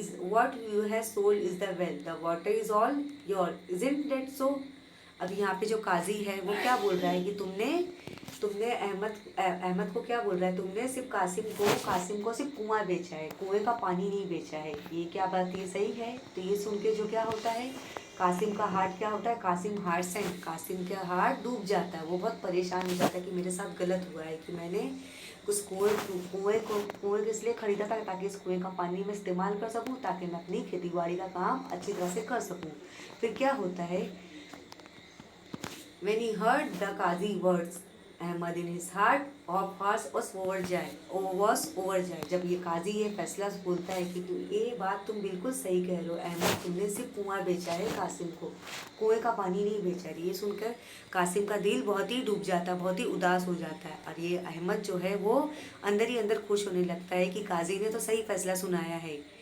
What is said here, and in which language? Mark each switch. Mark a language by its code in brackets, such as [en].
[en] What you have sold is the wealth. The water is all yours. Isn't that so? [hi] अब यहाँ पे जो काजी है वो क्या बोल रहा है कि तुमने अहमद को क्या बोल रहा है, तुमने सिर्फ कासिम को सिर्फ कुआं बेचा है, कुएं का पानी नहीं बेचा है। ये क्या बात, ये सही है? तो ये सुन के जो क्या होता है, कासिम का हार्ट क्या होता है, कासिम का हार्ट डूब जाता है। वो बहुत परेशान हो जाता है कि मेरे साथ गलत हुआ है, कि मैंने उस कुएं को इसलिए खरीदा था ताकि इस कुएं का पानी मैं इस्तेमाल कर सकूं, ताकि मैं अपनी खेती बाड़ी का काम अच्छी तरह से कर सकूं। फिर क्या होता है, [en] when he heard the Qazi words, Ahmad in his heart of hearts was overjoyed। [hi] जब ये काजी ये फैसला बोलता है कि ये बात तुम बिल्कुल सही कह रहे हो अहमद, तुमने सिर्फ कुआं बेचा है, कासिम को कुएं का पानी नहीं बेचा है। ये सुनकर कासिम का दिल बहुत ही डूब जाता है, बहुत ही उदास हो जाता है, और ये अहमद जो है वो अंदर ही अंदर खुश होने लगता है कि काजी ने तो सही फैसला सुनाया है।